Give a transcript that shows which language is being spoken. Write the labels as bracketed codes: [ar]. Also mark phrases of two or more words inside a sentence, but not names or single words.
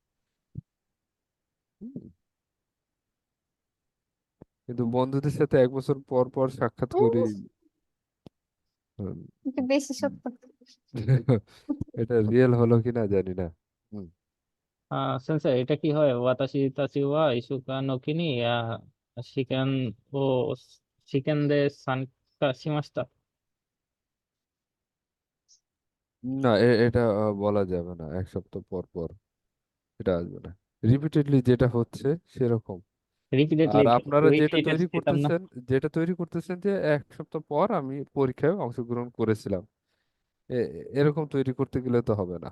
[bn] হুম, কিন্তু বন্ধুদের সাথে 1 বছর পর পর সাক্ষাৎ করি। হুম, একটু বেশি সত্য। এটা রিয়েল হলো কিনা জানি না। হুম, 先生、এটা কি হয়? [ja] 私たちは1週間おきに試験で参加しました。 [bn] না, এটা বলা যাবে না 1 সপ্তাহ পর পর, এটা আসবে না। রিপিটেডলি যেটা হচ্ছে সেরকম। রিপিটেডলি আর আপনারা যেটা ডিটেলস তৈরি দিতাম না। করতেছেন, যে 1 সপ্তাহ পর আমি পরীক্ষায় অংশগ্রহণ করেছিলাম, এরকম তৈরি করতে গেলে তো হবে না।